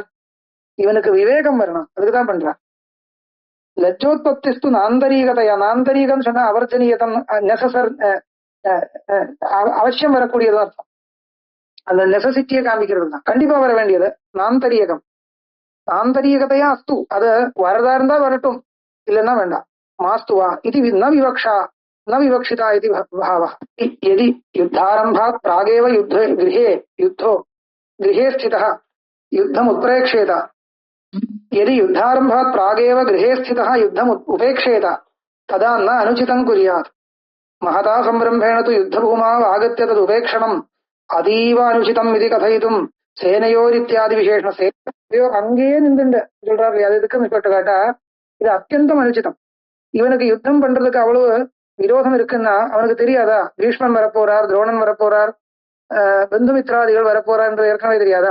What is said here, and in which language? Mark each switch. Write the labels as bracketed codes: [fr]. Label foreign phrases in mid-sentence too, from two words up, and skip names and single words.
[ta] இவனுக்கு விவேகம் வரணும், அதுக்குதான் பண்றார். [sa] लज्जोत्पत्तिस्तु नान्तरीयकतया, [ta] நாந்தரீகம் சொன்னா அவர்ஜனீயதம், நெசசர், அவசியம் வரக்கூடியதா அர்த்தம். அந்த நெசசிட்டியை காமிக்கிறது தான், கண்டிப்பா வர வேண்டியது நாந்தரீகம். [sa] आन्तरीयकतया अस्तु, [ta] அது வரதா இருந்தா வரட்டும், இல்லைன்னா வேண்டாம். [sa] மாஸ்துவா இது न विवक्षा न विवक्षिता இது பாவः. यदि युद्धारम्भात् प्रागेव युद्धो गृहे स्थितः युद्धम् उत्प्रेक्षेत, यदि युद्धारम्भात् प्रागेव गृहे स्थितः युद्धम् उपेक्षेत तदा न अनुचितं कुर्यात्. महता संरम्भेण तु युद्धभूमाव आगत्य तदुपेक्षणम् अतीव अनुचितम् इति कथयितुम् सेनयोरित्यादि विशेषम्. [ta] சேனையோர் அங்கேயே நின்றுண்டு சொல்றாரு. அது எதுக்கு இப்பட்டு கேட்டா, இது அத்தியந்தம் அனுச்சிதம். இவனுக்கு யுத்தம் பண்றதுக்கு அவ்வளவு விரோதம் இருக்குன்னா அவனுக்கு தெரியாதா? பீஷ்மன் வரப்போறார், துரோணன் வரப்போறார், பந்துமித்ராதிகள் வரப்போறார் என்று ஏற்கனவே தெரியாதா?